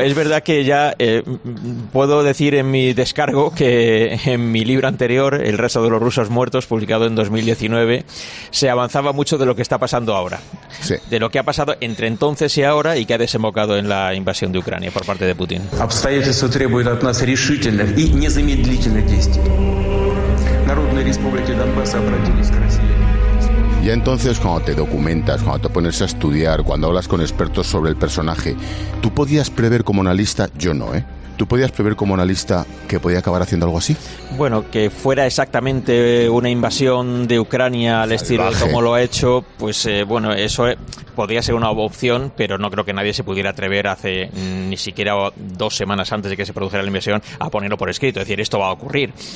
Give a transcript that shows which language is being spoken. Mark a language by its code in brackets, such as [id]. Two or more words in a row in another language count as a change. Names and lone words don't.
[es] Es verdad que ya puedo decir en mi descargo que en mi libro anterior, El resto de los rusos muertos, publicado en 2019, se avanzaba mucho de lo que está pasando ahora. Sí. De lo que ha pasado entre entonces y ahora, y que ha desembocado en la invasión de Ucrania por parte de Putin. [ru] Обстоятельства требуют от нас решительных и незамедлительных действий. Народные республики Донбасса обратились к России. [es] Ya entonces, cuando te documentas, cuando te pones a estudiar, cuando hablas con expertos sobre el personaje, ¿tú podías prever como analista? Yo no, ¿eh? ¿Tú podías prever como analista que podía acabar haciendo algo así? Bueno, que fuera exactamente una invasión de Ucrania al estilo de cómo lo ha hecho, pues bueno, eso podría ser una opción, pero no creo que nadie se pudiera atrever hace ni siquiera 2 semanas antes de que se produjera la invasión a ponerlo por escrito, es decir, esto va a ocurrir.